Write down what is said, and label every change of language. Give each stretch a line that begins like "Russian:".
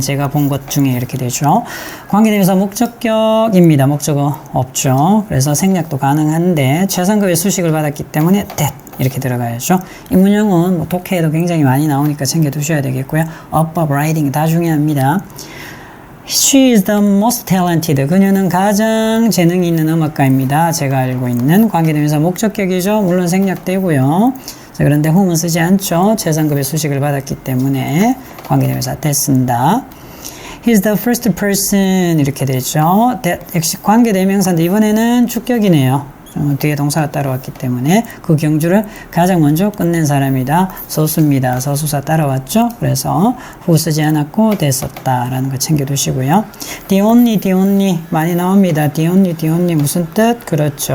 Korean: 제가 본 것 중에 이렇게 되죠. 관계대명사 목적격입니다. 목적어 없죠. 그래서 생략도 가능한데 최상급의 수식을 받았기 때문에 that 이렇게 들어가야죠. 이 문형은 뭐 독해에도 굉장히 많이 나오니까 챙겨두셔야 되겠고요.
English: above writing
Korean: 다 중요합니다.
English: She is the most talented.
Korean: 그녀는 가장 재능이 있는 음악가입니다. 제가 알고 있는 관계대명사 목적격이죠. 물론 생략되고요. 자, 그런데 whom은 쓰지 않죠. 최상급의 수식을 받았기 때문에 관계대명사 that 쓴다.
English: He's the first person
Korean: 이렇게 되죠. that 역시 관계대명사인데 이번에는 주격이네요. 뒤에 동사가 따라왔기 때문에 그 경주를 가장 먼저 끝낸 사람이다. 서수입니다. 서수사 따라왔죠. 그래서 who 쓰지 않았고 that 썼다라는 거 챙겨두시고요.
English: the only
Korean: 많이 나옵니다. the only 무슨 뜻? 그렇죠.